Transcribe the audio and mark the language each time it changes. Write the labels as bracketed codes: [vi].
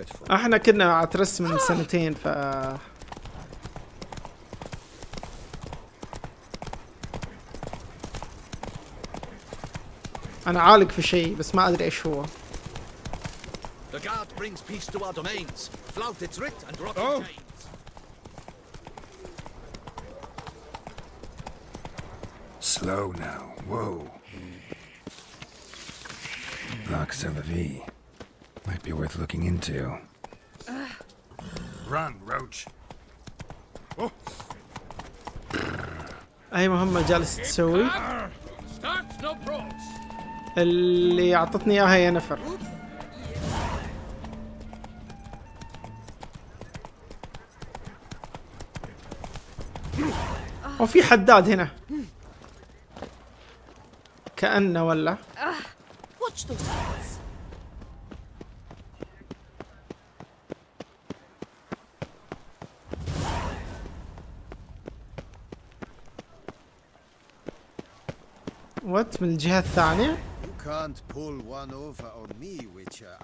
[ar] احنا كنا مع ترس من سنتين ف انا عالق في شيء بس ما ادري ايش هو. [en] The guard brings peace to our domains. Flout its writ and rot in chains. Slow now. Whoa. Block Celavi. Might be worth looking into. Run, Roach. [ar] اي مهمة جالس تسوي؟ اللي اعطتني اياها يا نفر. وفي حداد هنا كأنه ولا وات من الجهة الثانية. [en] You can't pull one over on me, Witcher.